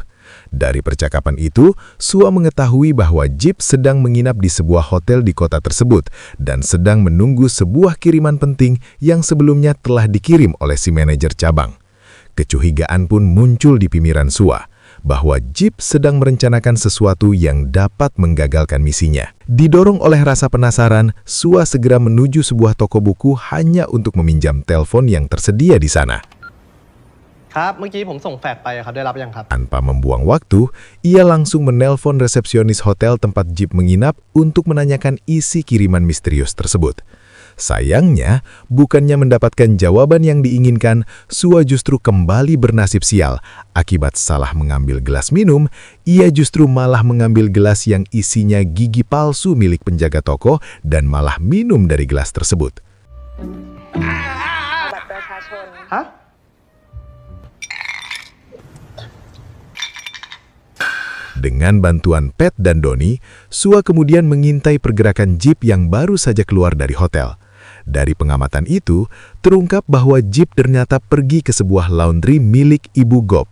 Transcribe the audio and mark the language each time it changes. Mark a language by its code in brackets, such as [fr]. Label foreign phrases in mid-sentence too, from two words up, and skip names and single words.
[id] Dari percakapan itu, Sua mengetahui bahwa Jeep sedang menginap di sebuah hotel di kota tersebut dan sedang menunggu sebuah kiriman penting yang sebelumnya telah dikirim oleh si manajer cabang. Kecurigaan pun muncul di pimiran Sua. bahwa Jeep sedang merencanakan sesuatu yang dapat menggagalkan misinya. Didorong oleh rasa penasaran, Sua segera menuju sebuah toko buku hanya untuk meminjam telepon yang tersedia di sana. [th] ครับเมื่อกี้ผมส่งแฟกซ์ไปครับได้รับยังครับ [id] Tanpa membuang waktu, ia langsung menelpon resepsionis hotel tempat Jeep menginap untuk menanyakan isi kiriman misterius tersebut. Sayangnya, bukannya mendapatkan jawaban yang diinginkan, Sua justru kembali bernasib sial. Akibat salah mengambil gelas minum, ia justru malah mengambil gelas yang isinya gigi palsu milik penjaga toko dan malah minum dari gelas tersebut. [th] บัตรประชาชน ฮะ [id] Dengan bantuan Pat dan Donnie, Sua kemudian mengintai pergerakan Jeep yang baru saja keluar dari hotel. Dari pengamatan itu, terungkap bahwa Jeep ternyata pergi ke sebuah laundry milik Ibu Gop.